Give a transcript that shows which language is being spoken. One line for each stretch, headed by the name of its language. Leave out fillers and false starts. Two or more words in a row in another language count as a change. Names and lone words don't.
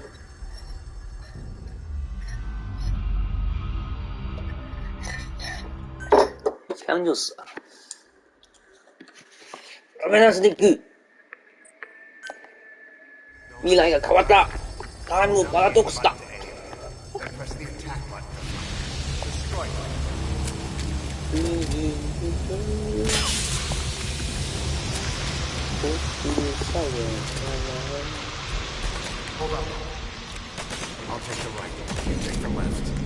Chinese: 一枪就死了。我们那是那个
Japanese: 未来が変わった。タイムパラドックスだ。
English: Hold up. I'll take the right. You take the left.